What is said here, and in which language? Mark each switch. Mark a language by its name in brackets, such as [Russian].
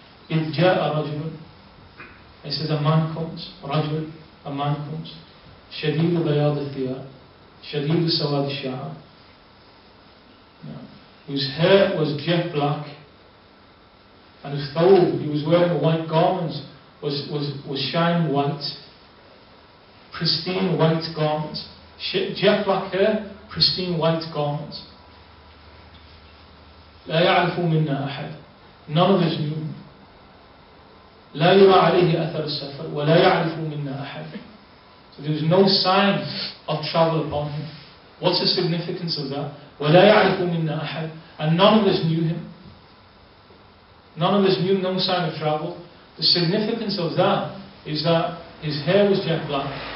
[Arabic] إِذْ جَاءَ رَجُلٌ, [English] he says a man comes, [Arabic] رَجُل, [English] a man comes, [Arabic] شَدِيدُ بَيَاضِ الثِّيَابِ شَدِيدُ سَوَادِ الشَّعَرِ, [English] whose hair was jet black, and his thawb, he was wearing a white garment, was shining white, pristine white garment, jet black hair, pristine white garment. [Arabic] لا يعرف منا أحد, [English] none of us knew him. [Arabic] لا يرى عليه أثر السفر ولا يعرف منا أحد. [English] So there was no sign of travel upon him. What's the significance of that? [Arabic] وَلَا يَعْرِفُ مِنَّا أَحَدٍ, [English] and none of us knew him. None of us knew, no sign of travel. The significance of that is that his hair was jet black.